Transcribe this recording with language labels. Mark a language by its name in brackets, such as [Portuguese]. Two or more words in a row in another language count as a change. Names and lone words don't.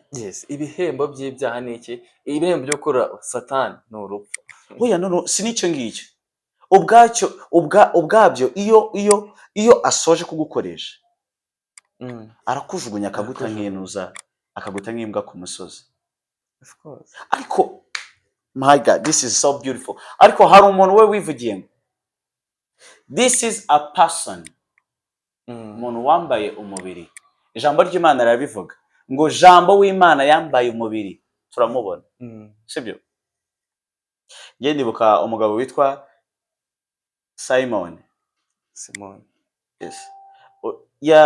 [Kinyarwanda] Yes, ibihembo by'ibyaha ni iki? Ibihembo byo gukora Satani ni urupfu. Oya no si nicyo ngicyo. Ubwabyo iyo asoje kugukoresha, arakujugunya akaguta nk'inuza, akaguta nk'imbwa ku musozi. [English] Of course. Ariko my God, this is so beautiful. [Kinyarwanda] Ariko hari umuntu we wivugiye ngo [English] this is a person. [Kinyarwanda] Umuntu wambaye umubiri. Ijambo ry'Imana rirabivuga ngo jambo w'Imana yambaye umubiri turamubona. Sibyo? Ngiye ndibuka umugabo witwa Simon. Yes.